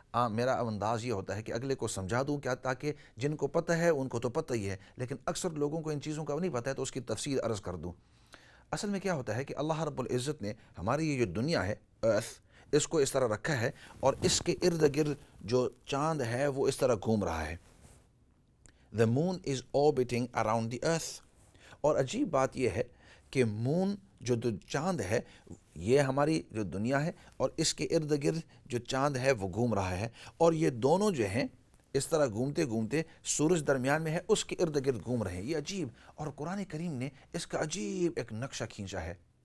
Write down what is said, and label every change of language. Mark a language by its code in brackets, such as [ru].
[ur] میرا انداز یہ ہوتا ہے کہ اگلے کو سمجھا دوں کیا, تاکہ جن کو پتہ ہے ان کو تو پتہ ہی ہے, لیکن اکثر لوگوں کو ان چیزوں کا نہیں پتہ ہے, تو اس کی تفصیل عرض کر دوں. اصل میں کیا ہوتا ہے کہ اللہ رب العزت نے ہماری یہ جو دنیا ہے ارتھ, اس کو اس طرح رکھا ہے, اور اس کے ارد گرد جو چاند ہے وہ اس طرح گھوم رہا ہے. [en] The moon is orbiting around the earth. [ur] اور عجیب بات یہ ہے کہ مون جو چاند ہے یہ ہماری جو دنیا ہے, اور اس کے ارد گرد جو چاند ہے وہ گھوم رہا ہے, اور یہ دونوں جو ہیں اس طرح گھومتے گھومتے سورج درمیان میں ہے, اس کے ارد گرد گھوم رہے ہیں. یہ عجیب, اور قرآن کریم نے اس کا عجیب ایک نقشہ کھینچا ہے.